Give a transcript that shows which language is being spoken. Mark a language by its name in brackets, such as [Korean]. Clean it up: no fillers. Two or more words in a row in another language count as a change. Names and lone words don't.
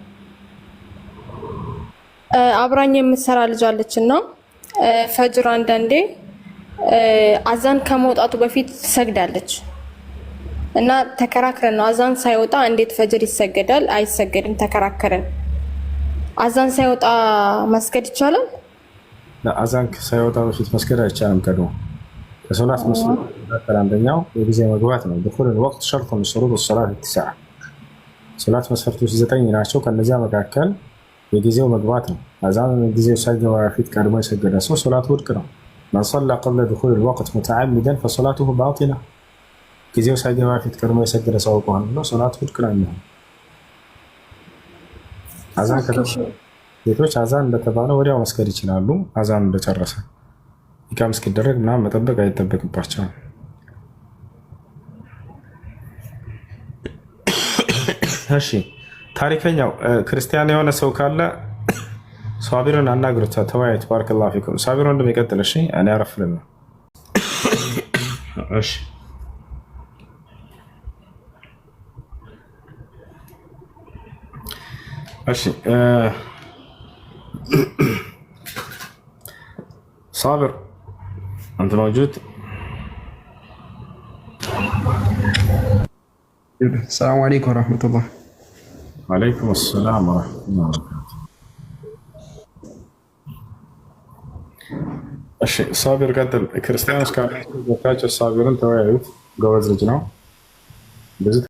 [Amharic] አብራኝ የምትሰራ ልጅ አለች እና ፈጅር አንዳንዴ አዛን ከመውጣቱ በፊት ትሰግዳለች እና ተከራክረን ነው አዛን ሳይወጣ እንዴት ፈጅር ይሰገዳል አይሰገድም ተከራከረን። አዛን ሳይወጣ መስገድ ይቻላል? አዛን ሳይወጣ በፊት መስገድ አይቻልም። ቀድሞ ከሶላት መስገድ አንደኛው የጊዜ መግባት ነው። [Arabic] دخول وقت شرط من شروط الصلاة [Amharic] 9 ሶላት መስፈርቶች 9 ናቸው። ከነዚያ መካከል የጊዜው መግባት ነው። አዛን ጊዜው ሳይገባ በፊት ቀድሞ የሰገደ ሰው ሶላቱ ውድቅ ነው። [Arabic] من صلى قبل دخول الوقت متعمدا فصلاته باطلة [Amharic] ጊዜው ሳይገባ በፊት ቀድሞ የሰገደ ሰው ከሆነ ነው ሶላቱ ውድቅ ነው የሚሆነው። አዛን ሴቶች አዛን እንደተባለ ወዲያው መስገድ ይችላሉ። አዛን እንደጨረሰ ኢቃም እስኪደረግ ምናምን መጠበቅ አይጠበቅባቸውም። እሺ፣ ታሪከኛው ክርስቲያን የሆነ ሰው ካለ ሳቢርን አናግሩት፣ ተወያዩት። [Arabic] بارك الله فيكم። [Amharic] ሳቢር ወንድም ይቀጥል። እሺ፣ እኔ አረፍልና። እሺ፣ እሺ፣ [Arabic] صابر أنت موجود؟ السلام عليكم ورحمة الله. وعليكم السلام ورحمة الله وبركاته. [Amharic] እሺ ሳቢር ቀጥል። ክርስቲያኖች ካላችሁ ቦታቸው ሳቢርን ተወያዩት። ጎበዝ ልጅ ነው።